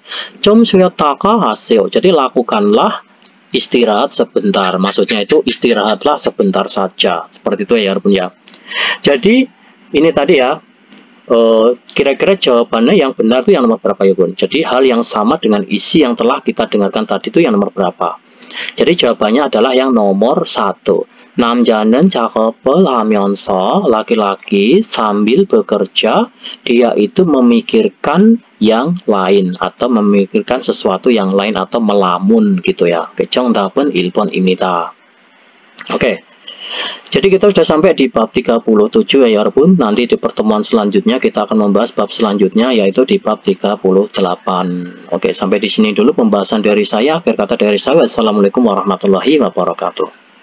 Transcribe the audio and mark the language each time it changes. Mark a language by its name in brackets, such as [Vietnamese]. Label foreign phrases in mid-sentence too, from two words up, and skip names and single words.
[Indonesian] Cum suyotaka hasil, jadi lakukanlah istirahat sebentar, maksudnya itu istirahatlah sebentar saja, seperti itu ya ya. Jadi ini tadi ya, kira-kira jawabannya yang benar itu yang nomor berapa ya Bun? Jadi hal yang sama dengan isi yang telah kita dengarkan tadi itu yang nomor berapa? Jadi jawabannya adalah yang nomor 1. [Korean] 남자는 작업을 하면서 [Indonesian] laki-laki sambil bekerja dia itu memikirkan yang lain atau memikirkan sesuatu yang lain atau melamun gitu ya. [Korean] 정답은 1번입니다. [Indonesian] Oke. Jadi kita sudah sampai di bab 37 ya 여러분. Nanti di pertemuan selanjutnya kita akan membahas bab selanjutnya yaitu di bab 38. Oke, sampai di sini dulu pembahasan dari saya. Akhir kata dari saya, [Arabic] السلام عليكم ورحمة الله وبركاته.